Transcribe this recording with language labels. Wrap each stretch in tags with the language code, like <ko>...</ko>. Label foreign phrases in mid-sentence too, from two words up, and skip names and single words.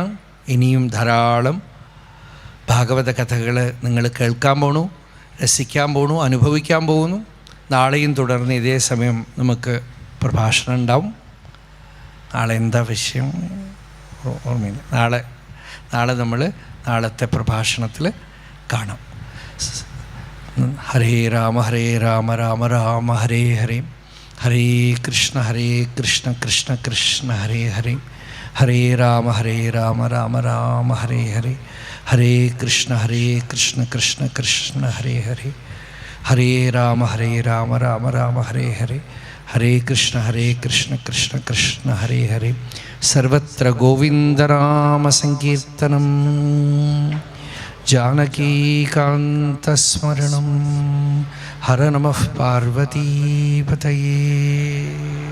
<ml>ഇനിയും ധാരാളം ഭാഗവത കഥകൾ നിങ്ങൾ കേൾക്കാൻ പോണു, രസിക്കാൻ പോണു, അനുഭവിക്കാൻ പോകുന്നു. നാളെയും തുടർന്ന് ഇതേ സമയം നമുക്ക് പ്രഭാഷണം ഉണ്ടാവും. നാളെ എന്താ വിഷയം ഓർമ്മയില്ല. നാളെ നമ്മൾ നാളത്തെ പ്രഭാഷണത്തിൽ കാണാം.</ml> <sa>ഹരേ രാമ രാമ രാമ ഹരേ ഹരേ, ഹരേ കൃഷ്ണ കൃഷ്ണ കൃഷ്ണ ഹരേ ഹരേ, ഹരേ രാമ രാമ രാമ ഹരേ ഹരേ, ഹരേ കൃഷ്ണ കൃഷ്ണ കൃഷ്ണ ഹരേ ഹരേ, ഹരേ രാമ രാമ രാമ ഹരേ ഹരേ, ഹരേ കൃഷ്ണ കൃഷ്ണ കൃഷ്ണ ഹരേ ഹരേ. സർവത്ര ഗോവിന്ദനാമ സങ്കീർത്തനം, जानकीकान्तस्मरणं. हर नमः पार्वतीपतये.</sa>